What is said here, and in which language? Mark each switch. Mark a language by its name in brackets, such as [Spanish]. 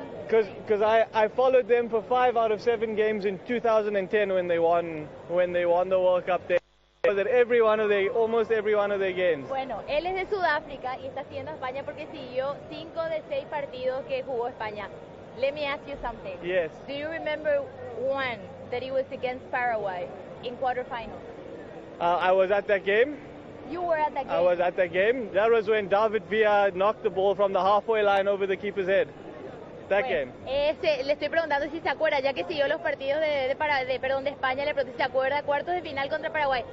[English] Because I followed them for 5 out of 7 games in 2010 when they won the World Cup there. Almost every one of their games. [Spanish] Bueno, él es de Sudáfrica y está siguiendo a España porque siguió 5 de 6 partidos que jugó España. [English] Let me ask you something. Yes. Do you remember one that he was against Paraguay in quarterfinals? I was at that game. You were at that game? I was at that game. That was when David Villa knocked the ball from the halfway line over the keeper's head. [Spanish] Le estoy preguntando si se acuerda, ya que siguió los partidos de España, le pregunté si se acuerda, cuartos de final contra Paraguay.